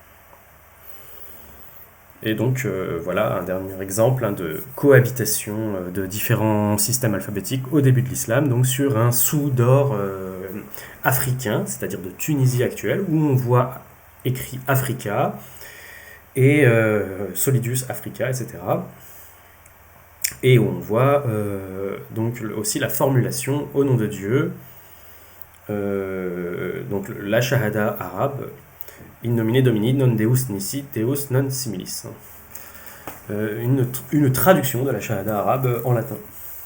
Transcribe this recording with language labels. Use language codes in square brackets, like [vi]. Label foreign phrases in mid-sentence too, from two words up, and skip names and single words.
[fr] Et donc voilà un dernier exemple de cohabitation de différents systèmes alphabétiques au début de l'islam, donc sur un sous-d'or africain, c'est-à-dire de Tunisie actuelle, où on voit écrit Africa et [la] Solidus Africa, [fr] etc. Et où on voit donc aussi la formulation au nom de Dieu, donc la shahada arabe, [la] In nomine Domini non Deus nisi Deus non similis. [fr] Une traduction de la shahada arabe en latin.